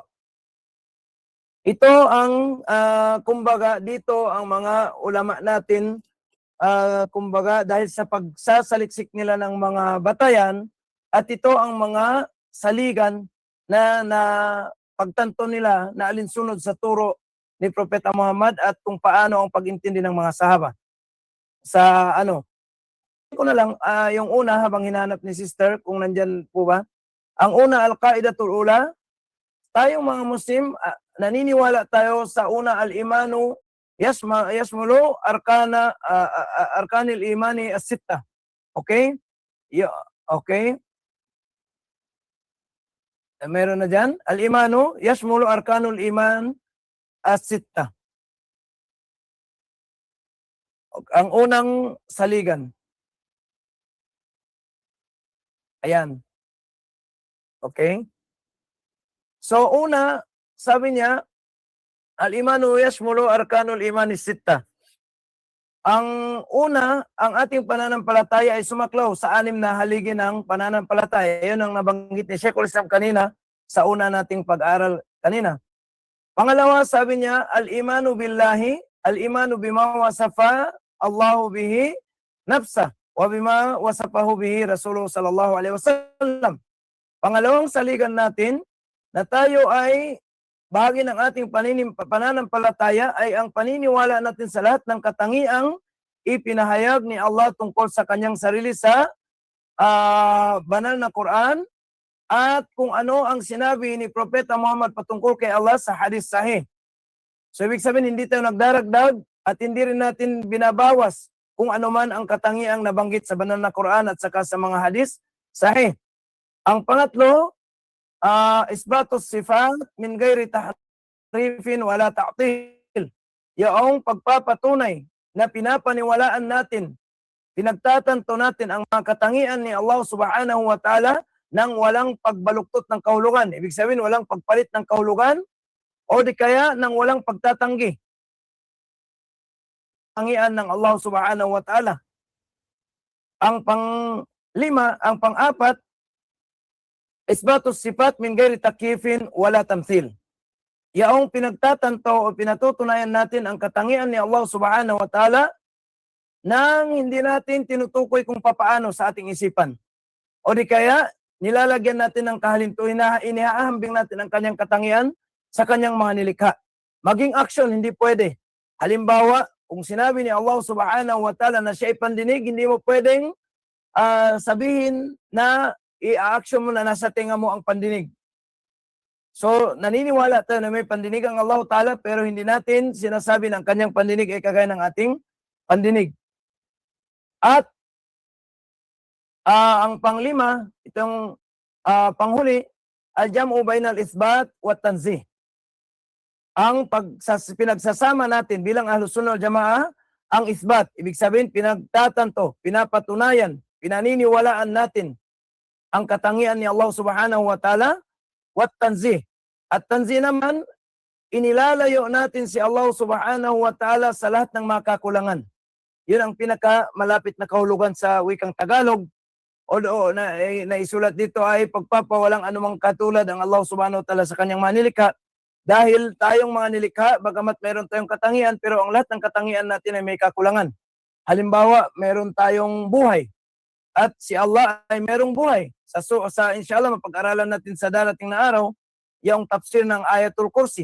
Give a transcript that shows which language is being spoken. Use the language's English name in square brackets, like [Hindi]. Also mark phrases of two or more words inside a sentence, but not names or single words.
[Filipino] Ito ang, kumbaga, dito ang mga ulama natin, kumbaga, dahil sa pagsasaliksik nila ng mga batayan, at ito ang mga saligan na pagtanto nila na alinsunod sa turo ni Propeta Muhammad at kung paano ang pag-intindi ng mga sahaba. Sa ko na lang, yung una habang hinanap ni sister, kung nandyan po ba. Ang una, [Arabic] القاعدة الأولى, [Filipino] tayong mga Muslim, naniniwala tayo sa una, [Arabic] الإيمان يشمل أركان الإيمان الستة. [Filipino] Okay? Okay? Meron na dyan. [Arabic] الإيمان يشمل أركان الإيمان الستة. [Filipino] Ang unang saligan. Ayan. Okay? So, una, sabi niya, [Arabic] الإيمان يشمل أركان الإيمان الستة. [Filipino] Ang una, ang ating pananampalataya ay sumaklaw sa 6 na haligi ng pananampalataya. Yun ang nabanggit ni Sheikhul Islam kanina sa una nating pag-aral kanina. Pangalawa, sabi niya, [Arabic] الإيمان بالله الإيمان بما وصف الله به نفسه وبما وصفه به رسول الله صلى الله عليه وسلم. [Filipino] Pangalawang saligan natin na tayo ay bahagi ng ating pananampalataya ay ang paniniwala natin sa lahat ng katangiang ipinahayag ni Allah tungkol sa kanyang sarili sa banal na Quran at kung ano ang sinabi ni Propeta Muhammad patungkol kay Allah sa [Arabic] حديث صحيح. [Filipino] So ibig sabihin, hindi tayo nagdaragdag at hindi rin natin binabawas kung ano man ang katangiang nabanggit sa banal na Quran at saka sa mga [Arabic] حديث صحيح. [Filipino] Ang pangatlo, [Arabic] إثبات الصفات من غير تحريف ولا تعطيل. [Filipino] Yung pagpapatunay na pinapaniwalaan natin, pinagtatanto natin ang mga katangian ni [Arabic] الله سبحانه وتعالى [Filipino] nang walang pagbaluktot ng kahulugan. Ibig sabihin, walang pagpalit ng kahulugan o di kaya nang walang pagtatanggi. Katangian ng [Arabic] الله سبحانه وتعالى. [Filipino] Ang pang-5, ang pang-4, [Arabic] إثبات الصفات من غير تكييف ولا تمثيل. [Filipino] Yaong pinagtatanto o pinatutunayan natin ang katangian ni [Arabic] الله سبحانه وتعالى [Filipino] nang hindi natin tinutukoy kung papaano sa ating isipan. O di kaya, nilalagyan natin ng kahalintuhin, inihahambing natin ang kanyang katangian sa kanyang mga nilikha. Maging action, hindi pwede. Halimbawa, kung sinabi ni [Arabic] الله سبحانه وتعالى [Filipino] na siya ay pandinig, hindi mo pwedeng sabihin na i-action mo na nasa tinga mo ang pandinig. So, naniniwala tayo na may pandinig ang [Arabic] الله تعالى [Filipino] pero hindi natin sinasabi ng kanyang pandinig ay kagaya ng ating pandinig. At ang pang-5, itong panghuli, [Arabic] الجمع بين الإثبات والتنزيه. [Filipino] Ang pinagsasama natin bilang [Arabic] أهل السنة والجماعة, [Filipino] ang isbat, ibig sabihin pinagtatanto, pinapatunayan, pinaniniwalaan natin ang katangian ni [Arabic] الله سبحانه وتعالى والتنزيه. [Filipino] At tanzih naman, inilalayo natin si [Arabic] الله سبحانه وتعالى [Filipino] sa lahat ng mga kakulangan. Yun ang pinakamalapit na kahulugan sa wikang Tagalog. O na isulat dito ay pagpapawalang anumang katulad ang [Arabic] الله سبحانه وتعالى [Filipino] sa kanyang mga nilikha. Dahil tayong mga nilikha, bagamat meron tayong katangian, pero ang lahat ng katangian natin ay may kakulangan. Halimbawa, meron tayong buhay. At si Allah ay merong buhay. Sa inshallah, mapag-aralan natin sa darating na araw, yung tafsir ng Ayatul Kursi.